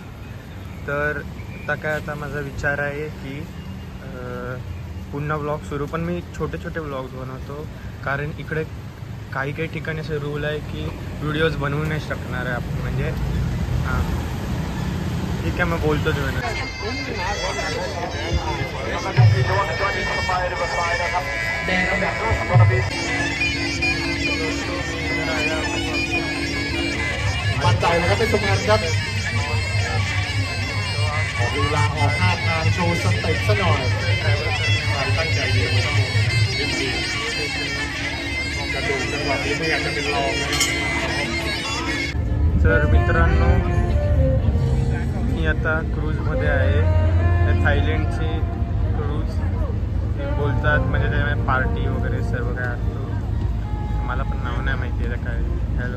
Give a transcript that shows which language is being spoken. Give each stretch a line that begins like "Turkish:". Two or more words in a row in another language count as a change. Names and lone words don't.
Marathi: तर आता माझा विचार आहे की पुन्हा ब्लॉग सुरू, पण मी छोटे छोटे ब्लॉग्स बनवतो. कारण इकडे काही काही ठिकाणी असे रूल आहे की व्हिडिओज बनवू नाही शकणार आहे आपण. म्हणजे हां ठीक आहे, मग बोलतो तुम्ही.
Thai: มั่นใจนะครับเป็นสมงานครับขอดูลาออกท่าทางโชว์สเต็ปซะหน่อยตั้งใจเดียวไม่ต้องรีบดีกระดูกจังหวะนี้ไม่อยากจะเป็นรองเลย
Marathi: तर मित्रांनो, मी आता क्रूजमध्ये आहे. थायलंडची क्रूज बोलतात, म्हणजे त्याच्यामध्ये पार्टी वगैरे सर्व काय असतो. मला पण नाव नाही माहिती आहे काय. हॅलो.